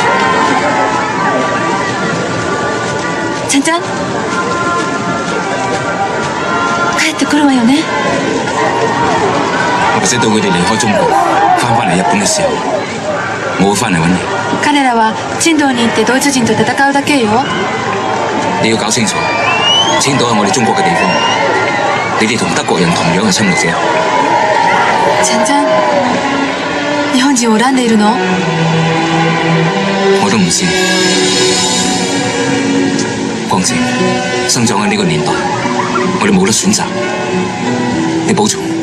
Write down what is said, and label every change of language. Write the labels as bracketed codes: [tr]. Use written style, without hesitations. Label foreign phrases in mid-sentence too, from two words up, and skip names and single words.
[ja] ちゃんちゃん、帰ってくるわよね。 [yue] 或者到佢哋離開中國，翻嚟日本嘅時候，我會翻嚟揾你。 [ja] 彼らは青島に行ってドイツ人と戦うだけよ。 [yue] 你要搞清楚，青島係我哋中國嘅地方，你哋同德國人同樣係侵略者。 [ja] ちゃんちゃん、日本人を恨んでいるの？ [yue] 我都唔知，況且生長喺呢個年代，我哋冇得選擇。你保重。